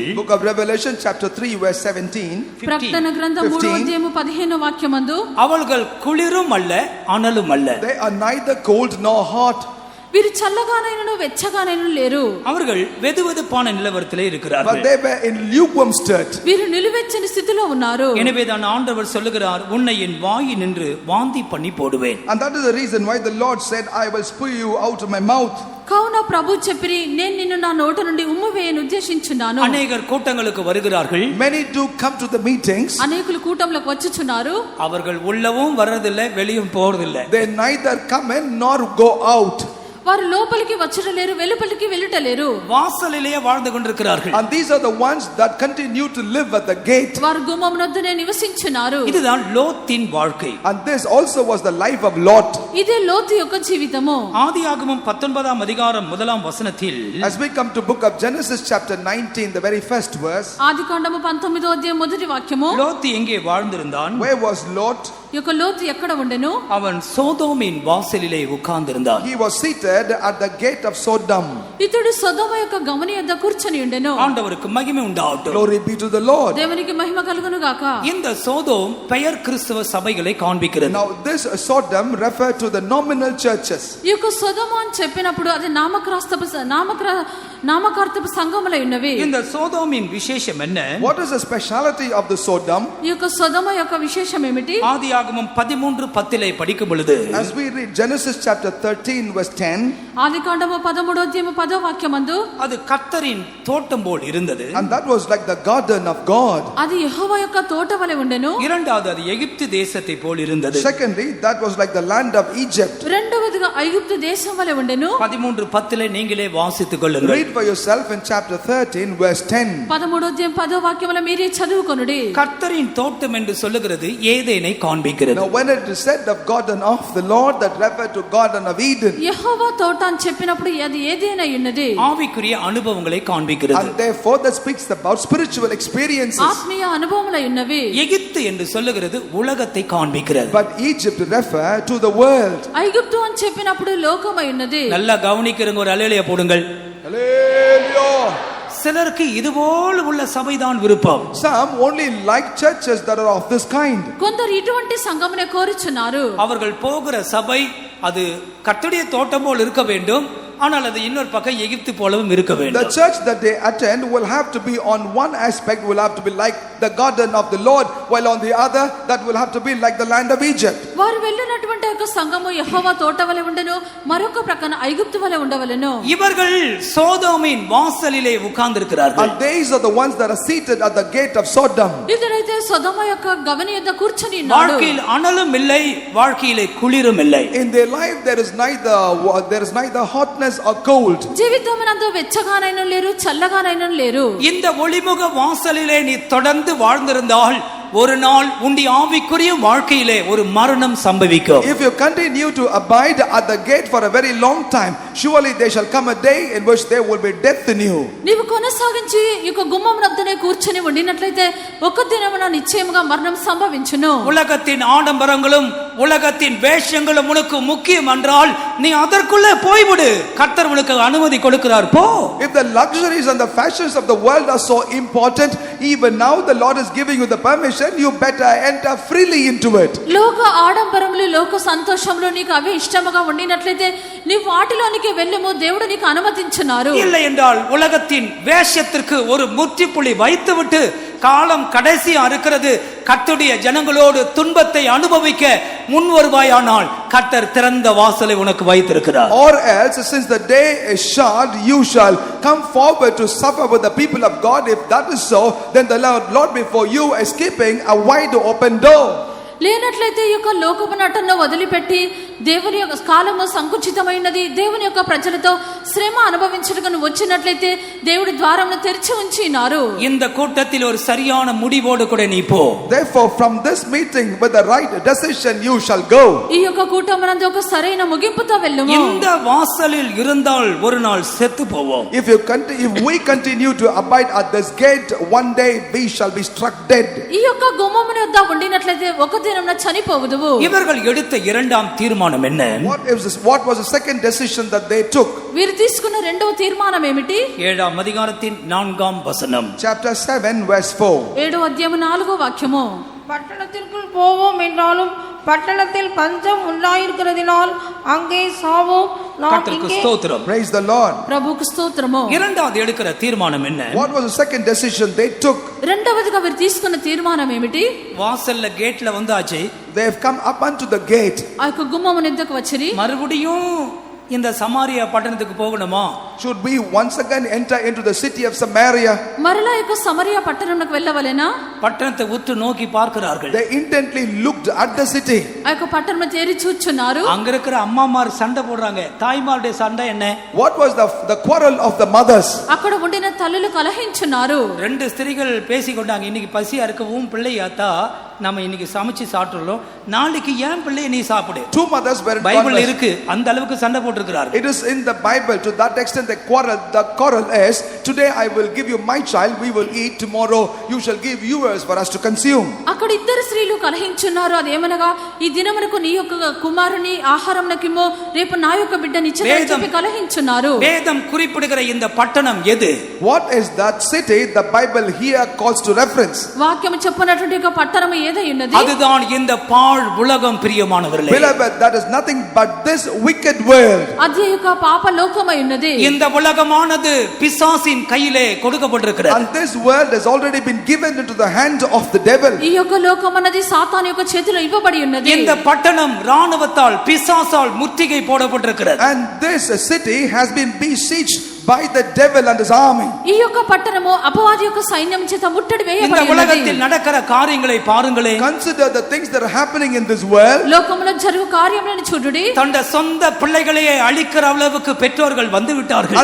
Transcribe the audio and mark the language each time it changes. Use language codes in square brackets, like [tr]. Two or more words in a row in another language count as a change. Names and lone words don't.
[en] Book of Revelation chapter 3 verse 17. [te] ప్రకటన గ్రంథం 3వ అధ్యాయము 15వ వాక్యమందు [ta] அவர்கள் குளிரும் அல்ல அனலும் அல்ல. [en] They are neither cold nor hot. [te] వీరు చల్లగానైనను వెచ్చగానైనను లేరు. [ta] அவர்கள் வெதுவெதுப்பான நிலவரத்திலே [en] But [ta] இருக்கிறார்கள். [en] they were in lukewarm state. [te] వీరు నిలువెచ్చని స్థితిలో ఉన్నారు. [ta] எனவேதான் ஆண்டவர் சொல்லுகிறார், உன்னை என் வாயில் நின்று வாந்தி பண்ணி போடுவேன். [en] And that is the reason why the Lord said, I will spew you out of my mouth. [te] కావున ప్రభు చెప్పిరి, నేను నిన్ను నా నోట నుండి ఉమ్మివేయను ఉద్దేశించున్నాను. [ta] அநேகர் கூட்டங்களுக்கு வருகிறார்கள். [en] Many do come to the meetings. [te] అనేకులు కూటంలోకి వచ్చుచున్నారు. [ta] அவர்கள் உள்ளவும் வர்றதில்லை, வெளியும் போறதில்லை. [en] They neither come in nor go out. [te] వారు లోపలికి వచ్చటలేరు, వెలుపలికి వెళ్ళటలేరు. [ta] வாசலிலேயே வாழ்ந்து கொண்டிருக்கிறார்கள். [en] And these are the ones that continue to live at the gate. [te] వారు గుమ్మమునొద్దనే నివసించున్నారు. [ta] இதுதான் லோத்தின் வாழ்க்கை. [en] And this also was the life of Lot. [te] ఇదే లోతు యొక్క జీవితము. [ta] ஆதியாகமம் 19ஆம் அதிகாரம் 1ஆம் வசனத்தில் [en] As we come to book of Genesis chapter 19, the very first verse. [te] ఆదికాండము 19వ అధ్యాయం మొదటి వాక్యము. [ta] லோத்து எங்கே வாழ்ந்திருந்தான்? [en] Where was Lot? [te] ఈ యొక్క లోతు ఎక్కడ ఉండెను? [ta] அவன் சோதோமின் வாசலிலே உட்கார்ந்திருந்தான். [en] He was seated at the gate of Sodom. [te] ఇతడు సొదొమ యొక్క గమని యొద్ద కూర్చొని ఉండెను. [ta] ஆண்டவருக்கு மகிமை உண்டாகட்டும். [en] Glory be to the Lord. [te] దేవునికి మహిమ కలుగును గాక. [ta] இந்த சோதோம் பெயர் கிறிஸ்தவ சபைகளை காண்பிக்கிறது. [en] Now this Sodom referred to the nominal churches. [te] ఈ యొక్క సొదొమ అని చెప్పినప్పుడు అది నామకార్థపు సంఘములై ఉన్నవి. [ta] இந்த சோதோமின் விசேஷம் என்ன? [en] What is the speciality of the Sodom? [te] ఈ యొక్క సొదొమ యొక్క విశేషం ఏమిటి? [ta] ஆதியாகமம் 13:10 படிக்கும் பொழுது [en] As we read Genesis chapter 13 verse 10, [te] ఆదికాండము 13వ అధ్యాయము 10వ వాక్యమందు [ta] அது கர்த்தரின் தோட்டம் போல் இருந்தது. [en] and that was like the garden of God. [te] అది యెహోవా యొక్క తోట వలె ఉండెను. [ta] இரண்டாவது அது எகிப்து தேசத்தை போல் இருந்தது. [en] Secondly, that was like the land of Egypt. [te] రెండవదిగా ఐగుప్తు దేశం వలె ఉండెను. [ta] 13:10 நீங்களே வாசித்துக் கொள்ளுங்கள். [en] Read for yourself in chapter 13 verse 10. [te] 13వ అధ్యాయం 10వ వాక్యములో మీరే చదువుకొనుడి. [ta] கர்த்தரின் தோட்டம் என்று சொல்லுகிறது ஏதேனை காண்பிக்கிறது. [en] Now when it is said of garden of the Lord, that referred to garden of Eden. [te] యెహోవా తోట అని చెప్పినప్పుడు అది ఏదైనా ఉన్నది. [ta] ஆவிக்குரிய அனுபவங்களை காண்பிக்கிறது. [en] And therefore that speaks about spiritual experiences. [te] ఆత్మీయ అనుభవములై ఉన్నవి. [ta] எகிப்து என்று சொல்லுகிறது உலகத்தை காண்பிக்கிறது. [en] But Egypt refer to the world. [te] ఐగుప్తు అని చెప్పినప్పుడు లోకమై ఉన్నది. [ta] நல்லா கவனிக்கிறங்க, ஒரு அல்லேலூயா போடுங்கள். [en] Hallelujah. [ta] சிலருக்கு இதுபோல் உள்ள சபைதான் விருப்பம். [en] Some only like churches that are of this kind. [te] కొందరు ఇటువంటి సంఘమునే కోరుచున్నారు. [ta] அவர்கள் போகிற சபை அது கர்த்தருடைய தோட்டம் போல் இருக்க வேண்டும், ஆனால் அது இன்னொரு பக்கம் எகிப்து போலவும் இருக்க [en] The [ta] வேண்டும். [en] church that they attend will have to be on one aspect will have to be like the garden of the Lord, while on the other that will have to be like the land of Egypt. [te] వారు వెళ్ళినటువంటి ఒక సంఘము యెహోవా తోట వలె ఉండెను, మరొక ప్రక్కన ఐగుప్తు వలె ఉండవలెను. [ta] இவர்கள் சோதோமின் வாசலிலே உட்கார்ந்திருக்கிறார்கள். [en] And these are the ones that are seated at the gate of Sodom. [te] ఇతడైతే సొదొమ యొక్క గవని యొద్ద కూర్చొని ఉన్నాడు. [ta] வாழ்க்கையில் அனலும் இல்லை, வாழ்க்கையிலே குளிரும் இல்லை. [en] In their life there is neither hotness or cold. [te] జీవితమునందు వెచ్చగానైనా లేరు, చల్లగానైనా లేరు. [ta] இந்த ஒளிமுக வாசலிலே நீ தொடர்ந்து வாழ்ந்திருந்தால் ஒரு நாள் உன்னுடைய ஆவிக்குரிய வாழ்க்கையிலே ஒரு மரணம் சம்பவிக்கும். [en] If you continue to abide at the gate for a very long time, surely there shall come a day in which there will be death in you. [te] నీవు కొనసాగించి ఈ గుమ్మం వద్దనే కూర్చొని ఉండినట్లయితే ఒక దినమున నిశ్చయముగా మరణం సంభవించును. [ta] உலகத்தின் ஆடம்பரங்களும் உலகத்தின் வேஷங்களும் உனக்கு முக்கியம் என்றால் நீ அதற்குள்ளே போய்விடு. கர்த்தர் உனக்கு அனுமதி கொடுக்கிறார், போ. [en] If the luxuries and the fashions of the world are so important, even now the Lord is giving you the permission, you better enter freely into it. [te] లోక ఆడంబరములు, లోక సంతోషములు నీకు అవే ఇష్టముగా ఉండినట్లయితే నీవు వాటిలోనికి వెళ్ళము, దేవుడు నీకు అనుమతించున్నారు. [ta] இல்லை என்றால் உலகத்தின் வேஷத்திற்கு ஒரு முற்றுப்புள்ளி வைத்துவிட்டு காலம் கடைசியா இருக்கிறது, கர்த்தருடைய ஜனங்களோடு துன்பத்தை அனுபவிக்க முன் வருவாயானால் கர்த்தர் திறந்த வாசலை உனக்கு வைத்திருக்கிறார். [en] Or else, since the day is short, you shall come forward to suffer with the people of God. If that is so, then the Lord before you is keeping a wide open door. [te] లేనట్లయితే ఈ యొక్క లోకపు నటన వదిలిపెట్టి దేవుని యొక్క కాలము సంకుచితమైనది, దేవుని యొక్క ప్రజలతో శ్రమ అనుభవించడానికి వచ్చినట్లయితే దేవుడి ద్వారమును తెరిచి ఉంచినారు. [ta] இந்த கூட்டத்தில் ஒரு சரியான முடிவோடு கூட நீ போ. [en] Therefore, from this meeting with the right decision you shall go. [te] ఈ యొక్క కూటమునందు ఒక సరైన ముగింపుతో వెళ్ళుము. [ta] இந்த வாசலில் இருந்தால் ஒரு நாள் செத்து போவோம். [en] If we continue to abide at this gate, one day we shall be struck dead. [te] ఈ యొక్క గుమ్మమున వద్ద ఉండినట్లయితే ఒక దినమున చనిపోవుదువు. [ta] இவர்கள் எடுத்த இரண்டாம் தீர்மானம் என்ன? [en] What was the second decision that they took? [te] వీరు తీసుకున్న రెండవ తీర్మానం ఏమిటి? [ta] 7 அதிகாரத்தின் 4 வசனம். [en] Chapter 7 verse 4. [te] 7వ అధ్యాయం 4వ వాక్యము. [ta] பட்டணத்திற்குள் போவோம் என்றாலும் பட்டணத்தில் பஞ்சம் உண்டாயிருக்கிறதினால் அங்கே சாவோம், நாம் கர்த்தருக்கு இங்கே. ஸ்தோத்திரம். [en] Praise the Lord. [te] ప్రభువుకు స్తోత్రము. [ta] இரண்டாவது எடுக்கிற தீர்மானம் என்ன? [en] What was the second decision they took? [te] రెండవదిగా వీరు తీసుకున్న తీర్మానం ఏమిటి? [ta] வாசல்ல கேட்ல வந்தாச்சு. [en] They have come up unto the gate. [te] ఆ యొక్క గుమ్మము ఎద్దకు వచ్చిరి. [ta] மறுபடியும் இந்த சமாரியா பட்டணத்துக்கு போகணுமா? [en] Should we once again enter into the city of Samaria? [te] మరలా యొక్క సమరియా పట్టణంకు వెళ్ళవలెనా? [ta] பட்டணத்தை உற்று நோக்கி பார்க்கிறார்கள். [en] They intently looked at the city. [te] ఆ యొక్క పట్టణం తేరి చూచున్నారు. [ta] அங்க இருக்கிற அம்மாமார் சண்டை போடுறாங்க. தாய்மாருடைய சண்டை என்ன? [en] What was the quarrel of the mothers? [te] అక్కడ ఉండిన తల్లులు కలహించున్నారు. [ta] ரெண்டு ஸ்திரீகள் பேசிக்கொண்டாங்க. இன்னைக்கு பசியா இருக்கவும் பிள்ளையாத்தா நம்ம இன்னைக்கு சமைச்சு சாப்பிட்டுறோம், நாளைக்கு ஏன் பிள்ளையை நீ சாப்பிடு. [en] Two mothers were in [ta] பைபிள் இருக்கு, அந்த அளவுக்கு சண்டை போட்டுருக்கிறார்கள். [en] It is in the Bible. To that extent they quarrel. The quarrel is, today I will give you my child, we will eat, tomorrow you shall give yours for us to consume. [te] అక్కడ ఇద్దరు స్త్రీలు కలహించున్నారు. అదేమనగా ఈ దినమునకు నీ యొక్క కుమారుని ఆహారమునకిమ్మో, రేపు నా యొక్క బిడ్డని ఇచ్చేదని చెప్పి కలహించున్నారు. [ta] వేదం குறிப்பிடுகிற இந்த పట్టణం எது? [en] What is that city the Bible here calls to reference? [te] వాక్యము చెప్పినటువంటి ఒక పట్టణం ఏదై ఉన్నది? [ta] அதுதான் இந்த பாழ் உலகம். பிரியமானவர்களே, [en] Beloved, that is nothing but this wicked world. [te] అది యొక్క పాప లోకమై ఉన్నది. [ta] இந்த உலகமானது பிசாசின் கையிலே கொடுக்கப்பட்டிருக்கிறது. [en] And this world has already been given into the hand of the devil. [te] ఈ యొక్క లోకం అన్నది సాతాను యొక్క చేతిలో ఇవ్వబడి ఉన్నది. [ta] இந்த பட்டணம் ராணுவத்தால் பிசாசால் முற்றுகை போடப்பட்டிருக்கிறது. [en] And this city has been besieged by the devil and his army. [te] ఈ యొక్క పట్టణము అపవాది యొక్క సైన్యం చేత ముట్టడి [ta] இந்த [te] వేయబడి ఉన్నది. [ta] உலகத்தில் நடக்கிற காரியங்களை பாருங்களே. [en] Consider the things that are happening in this world. [te] లోకములో జరుగు కార్యములను చూడుడి. [ta] தந்த சொந்த பிள்ளைகளையே அழிக்கிற அளவுக்கு பெற்றோர்கள் வந்து விட்டார்கள்.